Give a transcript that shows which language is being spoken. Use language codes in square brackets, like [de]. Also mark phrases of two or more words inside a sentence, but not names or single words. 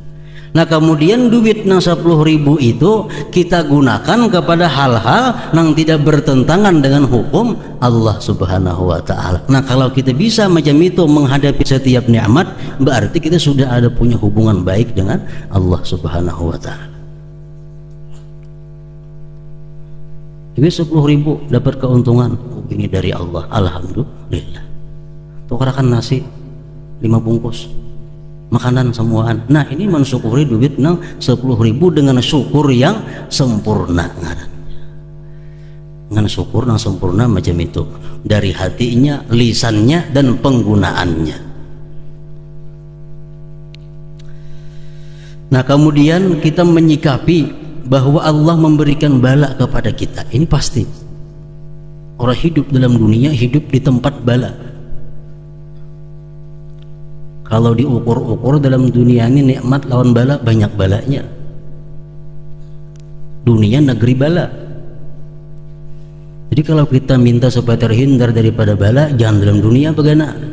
[id] Nah, kemudian duit nang 10.000 itu kita gunakan kepada hal-hal yang tidak bertentangan dengan hukum Allah [ar] سبحانه وتعالى. [id] Nah, kalau kita bisa macam itu menghadapi setiap nikmat, berarti kita sudah ada punya hubungan baik dengan Allah [ar] سبحانه وتعالى. [id] Jadi 10.000 dapat keuntungan, ini dari Allah, alhamdulillah. [bjn] Tukarakan nasi 5 bungkus makanan semuaan. [id] Nah ini mensyukuri duit nang 10.000 dengan syukur yang sempurna. Dengan syukur yang sempurna macam itu, dari hatinya, lisannya, dan penggunaannya. Nah kemudian kita menyikapi bahwa Allah memberikan bala kepada kita. Ini pasti orang hidup dalam dunia hidup di tempat bala. Kalau diukur-ukur dalam dunia ini nikmat lawan bala, banyak balanya. Dunia negeri bala. Jadi kalau kita minta supaya terhindar daripada bala, jangan dalam dunia begana.